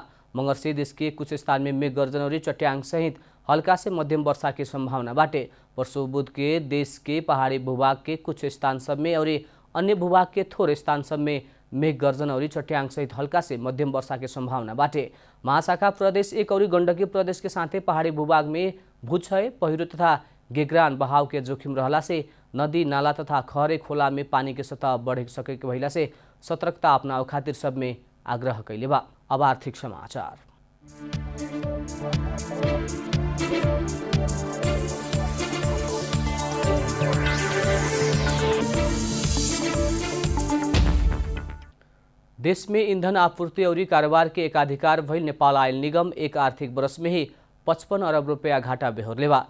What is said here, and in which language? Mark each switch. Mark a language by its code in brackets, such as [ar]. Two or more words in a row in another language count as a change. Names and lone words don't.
[bho] मगर से देश के कुछ स्थान में मेघ गर्जन और चट्याङ सहित हल्का से मध्यम वर्षा की संभावना बाटे। परसों बुध के देश के पहाड़ी भूभाग के कुछ स्थान सब में और अन्य भूभाग के थोड़े स्थान सब में मेघ गर्जन और चट्याङ सहित हल्का से मध्यम वर्षा की संभावना बाटे। महाशाखा प्रदेश 1 और गंडकी प्रदेश के साथै पहाड़ी भूभाग में भूक्षय, पहिरो तथा गेग्रान बहाव के जोखिम रहला से नदी नाला तथा खहरे खोला में पानी के सतह बढ़ सके के भइला से सतर्कता अपनाओ खातिर सब में आग्रह कैले बा। अब आर्थिक समाचार। देश में ईंधन आपूर्ति और कारोबार के एकाधिकार भइल नेपाल आयल निगम एक आर्थिक वर्ष में ही 55 अरब रुपया घाटा बेहोरले बा।